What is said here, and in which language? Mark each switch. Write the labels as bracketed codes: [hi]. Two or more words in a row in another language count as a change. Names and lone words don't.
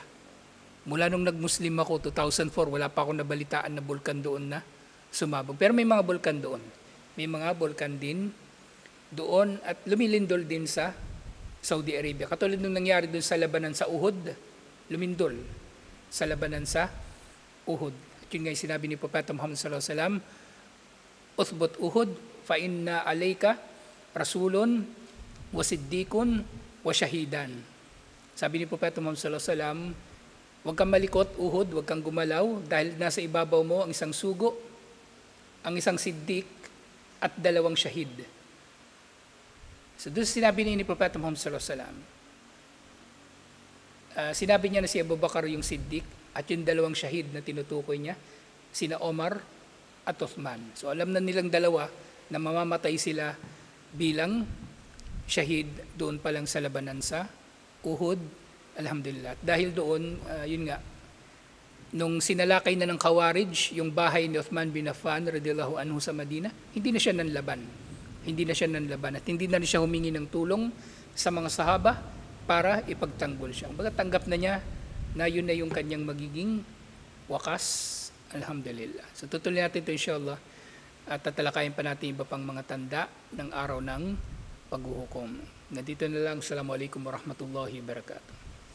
[tl] Mula nung nag-Muslim ako, 2004, wala pa akong nabalitaan na bulkan doon na sumabog. Pero may mga bulkan doon. May mga bulkan din doon at lumilindol din sa Saudi Arabia. Katulad nung nangyari doon sa labanan sa Uhud, lumindol sa labanan sa Uhud. At yun nga yung sinabi ni Propeta Muhammad [ar] صلى الله عليه وسلم, "اثبت أحد فإن عليك رسول وصديق وشهيدان." [tl] Sabi ni Propeta Muhammad [ar] صلى الله عليه وسلم, [tl] huwag kang malikot, Uhud, huwag kang gumalaw dahil nasa ibabaw mo ang isang sugo, ang isang siddiq at 2 shahid. So doon sinabi ni Propeta Muhammad [ar] صلى الله عليه وسلم, [tl] sinabi niya na si Abu Bakar yung siddiq at yung 2 shahid na tinutukoy niya, sina Omar at Uthman. So alam na nilang dalawa na mamamatay sila bilang shahid doon pa lang sa labanan sa Uhud. Alhamdulillah. Dahil doon, yun nga, nung sinalakay na ng Khawarij, yung bahay ni Uthman bin Affan [ar] رضي الله عنه [tl] sa Madina, hindi na siya nanlaban. At hindi na siya humingi ng tulong sa mga sahaba para ipagtanggol siya. Baga tanggap na niya na yun na yung kanyang magiging wakas. Alhamdulillah. So tutuloy natin ito inshallah at tatalakayin pa natin iba pang mga tanda ng araw ng paghuhukom. Nandito na lang. [ar] السلام عليكم ورحمة الله وبركاته.